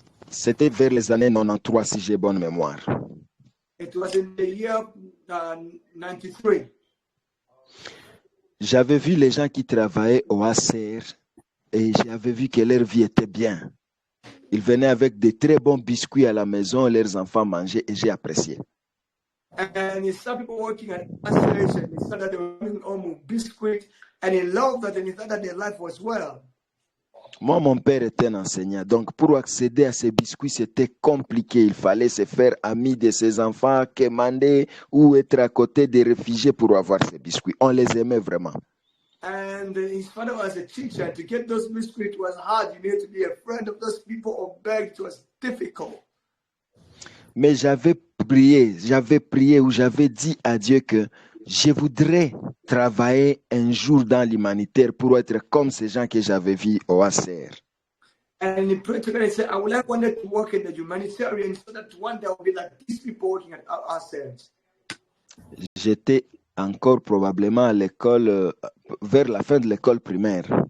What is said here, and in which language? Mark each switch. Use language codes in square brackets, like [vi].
[fr] C'était vers les années 93, si j'ai bonne mémoire. [en] It was in the year 93. [fr] J'avais vu les gens qui travaillaient au HCR et j'avais vu que leur vie était bien. Ils venaient avec de très bons biscuits à la maison, leurs enfants mangeaient et j'ai apprécié. [en] And he saw people working at Asperge, and he saw that they were bringing home biscuit, and he loved that, and he thought that their life was well. [fr] Moi, mon père était un enseignant, donc pour accéder à ces biscuits, c'était compliqué. Il fallait se faire ami de ses enfants, commander ou être à côté des réfugiés pour avoir ces biscuits. On les aimait vraiment. [en] And his father was a teacher. To get those biscuits was hard. You needed to be a friend of those people or beg. It was difficult. [fr] Mais j'avais prié ou j'avais dit à Dieu que je voudrais travailler un jour dans l'humanitaire pour être comme ces gens que j'avais vus au HCR. [en] And he prayed to God and said, I would like one day to work in the humanitarian so that one day I will be like these people working at ourselves. [fr] J'étais encore probablement à l'école vers la fin de l'école primaire.